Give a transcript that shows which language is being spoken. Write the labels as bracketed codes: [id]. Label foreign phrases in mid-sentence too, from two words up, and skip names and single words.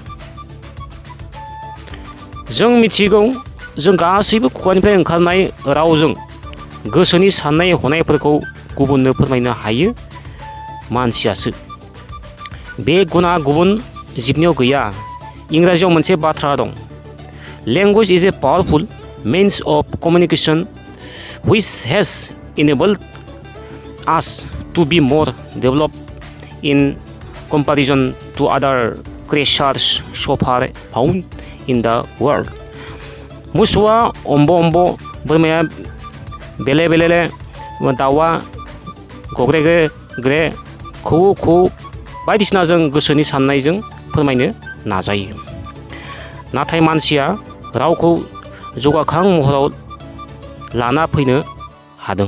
[brx] जों मिथिगौ, जों गासैबो खुगानिफ्राय ओंखारनाय रावजों गोसोनि साननाय हनायफोरखौ गुबुननो फोरमायनो हायो मानसियासो। बे गुना गुबुन जिबनियाव गैया। इंराजियाव मोनसे बाथ्रा दं, [en] language is a powerful means of communication which has enabled us to be more developed in comparison to other creatures so far found in the world. [brx] मोसौआ अम्ब, बोरमाया बेले, दाउआ गग्रे, खौवौ बायदिसिना जों गोसोनि साननायजों फोरमायनो नाजायो। नाथाय मानसिया रावखौ जौगाखां महराव लाना फैनो हादों।